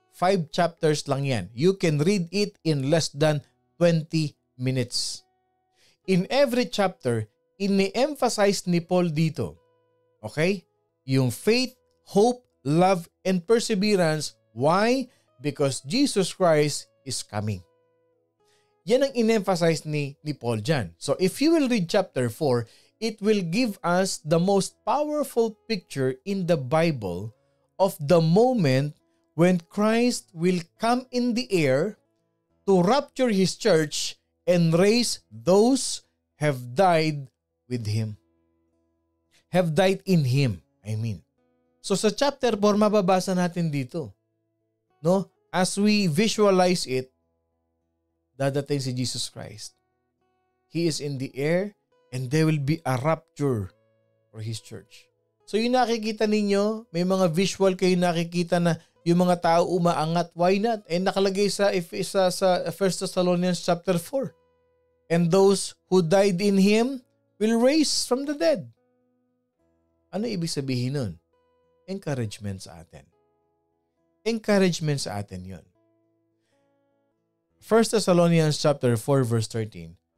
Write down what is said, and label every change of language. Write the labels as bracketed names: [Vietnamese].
[English] 5 chapters [Filipino] lang yan. [English] You can read it in less than 20 minutes. In every chapter, [Filipino] ini-emphasize ni Paul dito, okay? [English] Yung faith, hope, love, and perseverance. Why? Because Jesus Christ is coming. [Filipino] Yan ang in-emphasize ni Paul dyan. [English] So if you will read chapter 4, it will give us the most powerful picture in the Bible of the moment when Christ will come in the air to rapture His church and raise those have died with Him. Have died in Him, I mean. So [Filipino] sa chapter 4, mababasa natin dito. [English] No? As we visualize it, [Filipino] dadating si [English] Jesus Christ. He is in the air and there will be a rapture for His church. [Filipino] So yung nakikita ninyo, may mga visual kayo nakikita na yung mga tao umaangat. [English] Why not? And [Filipino] nakalagay sa [English] 1 Thessalonians chapter 4. And those who died in Him will raise from the dead. [Filipino] Ano ibig sabihin nun? Encouragement sa atin. Encouragement sa atin yun. [English] 1 Thessalonians chapter 4 verse 13.